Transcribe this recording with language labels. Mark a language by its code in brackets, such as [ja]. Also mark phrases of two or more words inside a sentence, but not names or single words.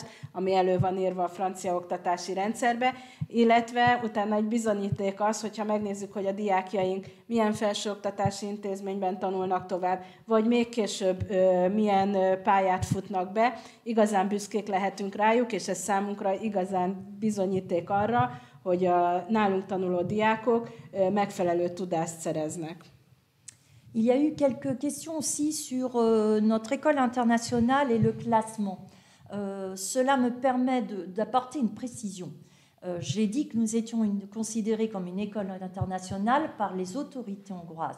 [hu] ami elő van írva a francia oktatási rendszerbe, illetve utána egy bizonyíték az, hogyha megnézzük, hogy a diákjaink milyen felsőoktatási intézményben tanulnak tovább, vagy még később milyen pályát futnak be, igazán büszkék lehetünk rájuk, és ez számunkra igazán bizonyíték arra, hogy a nálunk tanuló diákok megfelelő tudást szereznek. [fr] Il y a eu quelques questions aussi sur notre école internationale et le classement. Cela me permet d'apporter une précision. J'ai dit que nous étions considérés comme une école internationale par les autorités hongroises.